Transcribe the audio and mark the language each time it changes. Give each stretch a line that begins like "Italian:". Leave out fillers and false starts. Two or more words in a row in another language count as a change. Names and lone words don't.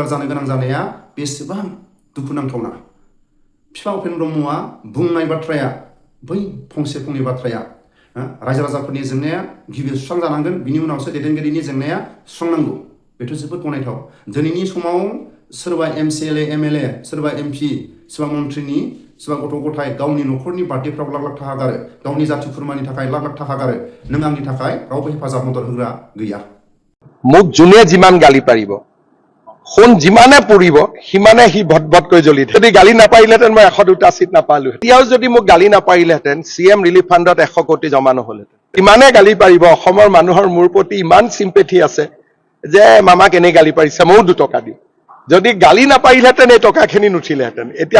Bodo: जानो गोनां जानाया बेसेबां दुखुनांथावना बिफा उपेन ब्रह्मआ बुंनाय बाथ्राया बै फंसे फंनै बाथ्राया रायजो राजाफोरनि जेंनाया गिबि सुस्रांजानांगोन बिनि उनावसो दैदेनगिरिनि जेंनाया सुस्रांनांगौ बेथ' जोबोद गनायथाव दिनैनि समाव सोरबा MCLA MLA सोरबा MP सोरबा मन्थ्रिनि सोरबा गथ' गथाय गावनि न'खरनि बार्थडेफ्राव लाख लाख थाखा गारो गावनि जाथि खुरमानि थाखाय लाख लाख थाखा गारो नों आंनि थाखाय रावबो हेफाजाब मदद होग्रा गैया
Assamese: মোক যোনে যিমান গালি পাৰিব সোণ যিমানে পৰিব সিমানে সি ভটভটকৈ জ্বলি যদি গালি নাপাৰিলেহেঁতেন মই 102টা চিট নাপালো এতিয়াও যদি মোক গালি নাপাৰিলেহেঁতেন CM
English: relief fund
Assamese: 100 কোটি জমা নহ'লহেঁতেন ইমানে গালি পাৰিব অসমৰ মানুহৰ মোৰ প্ৰতি ইমান চিম্পেথি আছে যে মামাক এনে গালি পাৰিছে ময়ো 2 টকা দিম যদি গালি নাপাৰিলেহেঁতেন এই টকাখিনি নুঠিলেহেঁতেন এতিয়া